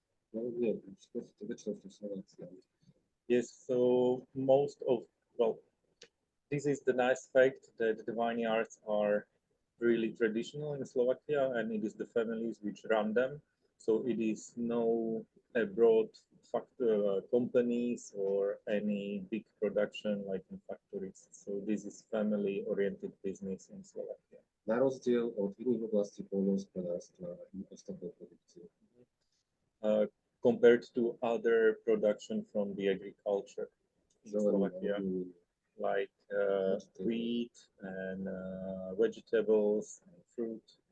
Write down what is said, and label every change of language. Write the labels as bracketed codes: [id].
[sk] No nie, väčšinou sú Slováci. [en] Yes, so most of, well, this is the nice fact that the vineyards are really traditional in Slovakia, and it is the families which run them. So it is no abroad companies or any big production like in factories. So this is family-oriented business in Slovakia. [sk] Na rozdiel od iných oblastí poľnohospodárstva a ostatnej produkcie. [en] Compared to other production from the agriculture in Slovakia, like wheat and vegetables and fruit.